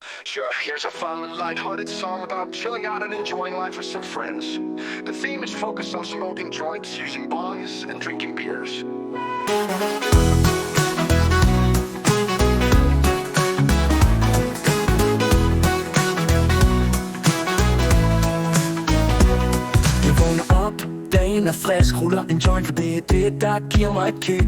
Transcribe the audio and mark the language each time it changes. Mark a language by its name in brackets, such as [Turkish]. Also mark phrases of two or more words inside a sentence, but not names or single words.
[English] Sure, here's a fun and light-hearted song about chilling out and enjoying life with some friends. The theme is focused on smoking joints, using bongs, and drinking beers. [Danish] Jeg vågner op, dagen er frisk, ruller en joint, for det er det, der giver mig et kick.